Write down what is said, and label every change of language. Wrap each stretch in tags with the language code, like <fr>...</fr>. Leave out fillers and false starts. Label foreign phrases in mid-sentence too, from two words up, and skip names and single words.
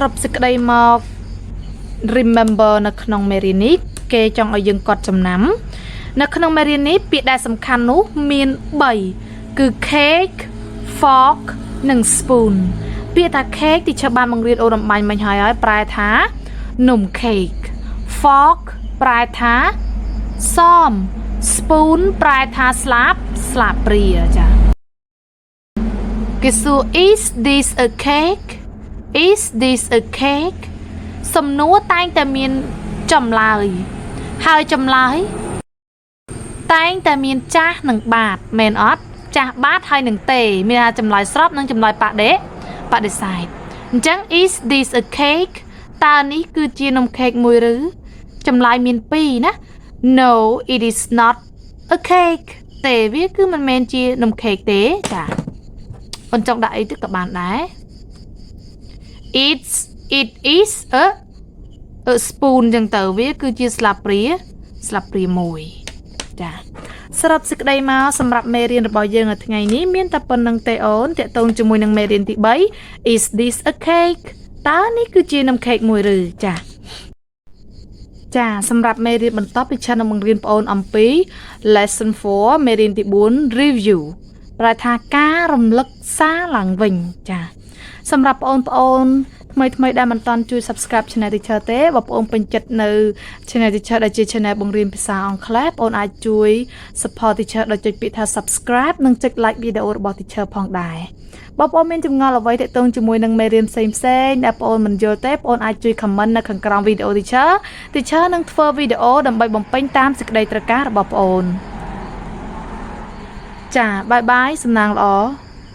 <km>រុបសេចក្តីមក remember នៅក្នុងមេរៀននេះគេចង់ឲ្យយើងកត់ចំណាំនៅក្នុងមេរៀននេះពាក្យដែលសំខាន់នោះមាន3គឺ</km> <en>cake fork</en> <km>និង spoon ពាក្យថា cake ទីបានបង្រៀនអូនអំបញ្ញមិញហើយប្រែថានំ</km> <en>cake fork</en> <km>ប្រែថាសម spoon ប្រែថាស្លាបព្រាចា</km> <en>គេសួរ is this a cake is this a cake សំណួរតែងតែមានចម្លើយហើយចម្លើយតែ</en> <km>ងតែមានចាស់និងបាតមែនអត់ចាស់បាតហើយនឹងទេមានថាចម្លើយស្របនិងចម្លើយបដិសេធអញ្ចឹង</km> <en>is this a cake</en> <km>តើនេះគឺជានំ cake មួយឬចម្លើយមាន2ណា</km> <en>no it is not a cake</en> <km>ទេវាគឺមិនមែនជានំ cake ទេចាអូនចង់ដាក់អីទៅក៏បានដែរ</km> <en>it is a spoon</en> <km>ចឹងទៅវាគឺជាស្លាបព្រាមួយចាសរុបសេចក្តីមកសម្រាប់មេរៀនរបស់យើងនៅថ្ងៃនេះមានតែប៉ុណ្្នឹងទេអូនតាក់ទងជាមួយនឹងមេរៀនទី3</km> <en>is this a cake</en> <km>តើនេះគឺជានំ cake មួយឬ ចាសម្រាប់មេរៀនបន្តពីឆាននឹងបង្រៀនបងអូនអំពី lesson 4មេរៀនទី4 review ប្រែថាការរំលឹកសារឡើង វិញចាសម្រាប់បងប្អូនថ្មីដែលមិនទាន់ជួយ</km> <en>subscribe channel</en> <km>Teacher ទេបើបងពេញចិត្តនៅ channel Teacher ដែលជា channel បង្រៀនភាសាអង់គ្លេសបងអាចជួយ support Teacher ដោយចុចពាក្យថា subscribe និងចុច like វីដេអូរបស់ Teacher ផងដែរបើបងមានចម្ងល់អ្វីទាក់ទងជាមួយនឹងមេរៀនផ្សេងដែលបងមិនយល់ទេបងអាចជួយ comment នៅខាងក្រោមវីដេអូ Teacher នឹងធ្វើវីដេអូដើម្បីបំពេញតាមសេចក្តីត្រូវការរបស់បងចាបាយសំណាងល្អ</km>